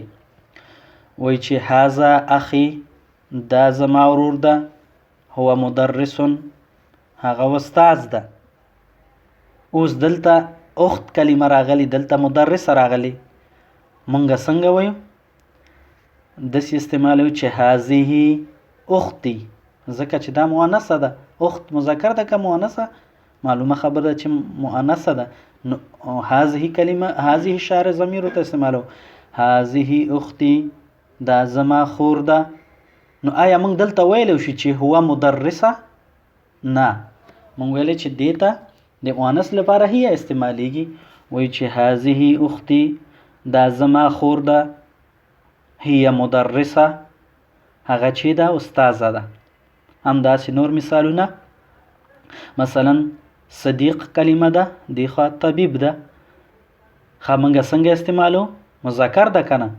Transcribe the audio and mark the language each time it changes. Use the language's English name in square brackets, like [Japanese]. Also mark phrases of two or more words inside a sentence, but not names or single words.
[Pashto] وای چې [Arabic] هذا اخي، [Pashto] دا زما ورور ده. [Arabic] هو مدرس، [Pashto] هغه استاد ده. اوس دلته اخت کلمه راغلی، دلته مدرس راغلی. مونږ څنګه وایو؟ داسې استعمالوي چې [Arabic] هذه اختي، [Pashto] ځکه چې دا مؤنثه ده. اخت مذکر ده که مؤنثه؟ معلومه خبره ده چې مؤنثه ده. نو هذه کلمه، هذه اشاره ضمیر ته استعمالو. [Arabic] هذه اختي، [Pashto] دا زما خور ده. نو آیا موږ دلته ویلی شو چې [Arabic] هو مدرسه؟ [Pashto] نه، موږ ویلی چې دې ته د مؤنث لپاره هي استعمالیږي. وایي چې [Arabic] هذه اختي، [Pashto] دا زما خور ده. [Arabic] هي مدرسه، [Pashto] هغه چې ده استاذه ده. همداسې نور مثالونه، مثلا صدیق کلمه ده، دی خوا طبیب ده. ښه، موږ څنګه استعمالو؟ مذکر ده که نه؟